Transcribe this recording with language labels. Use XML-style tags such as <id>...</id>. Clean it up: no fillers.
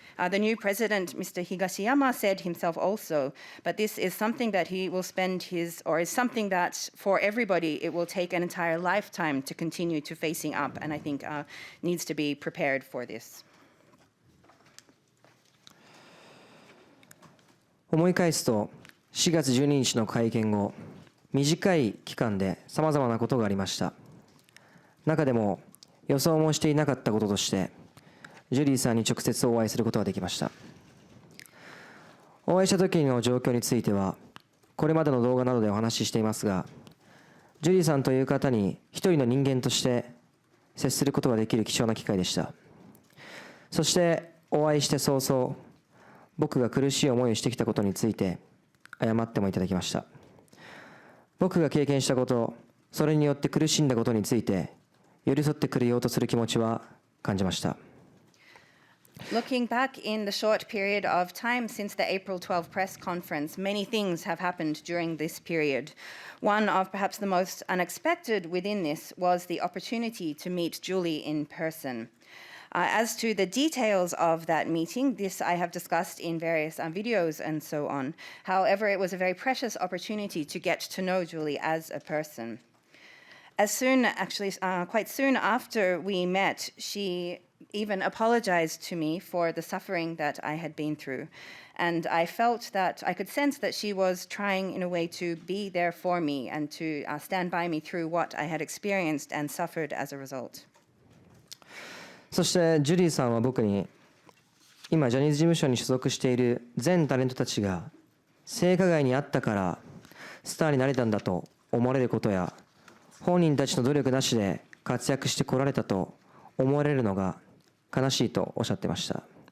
<en>The new president, Mr. Higashiyama, said himself also, but this is something that he will spend is something that for everybody it will take an entire lifetime to continue to facing up, and I think needs to be prepared for this.</en> <ja>思い返すと4月12日の会見後、短い期間でさまざまなことがありました。中でも予想もしていなかったこととしてジュリーさんに直接お会いすることができました。お会いした時の状況についてはこれまでの動画などでお話ししていますが、ジュリーさんという方に一人の人間として接することができる貴重な機会でした。そしてお会いして早々、僕が苦しい思いをしてきたことについて謝ってもいただきました。僕が経験したこと、それによって苦しんだことについて寄り添ってくれようとする気持ちは感じました。</ja> <en>Looking back in the short period of time since the April 12 press conference, many things have happened during this period. One of perhaps the most unexpected within this was the opportunity to meet Julie in person. As to the details of that meeting, this I have discussed in various videos and so on. However, it was a very precious opportunity to get to know Julie as a person. Quite soon after we met, she even apologized to me for the suffering that I had been through. And I felt that I could sense that she was trying in a way to be there for me and to stand by me through what I had experienced and suffered as a result.</en> <ja>そしてジュリーさんは僕に今ジャニーズ事務所に所属している全タレントたちが性加害にあったからスターになれたんだと思われることや、本人たちの努力なしで活躍してこられたと思われるのが悲しいとおっしゃっていました。</ja>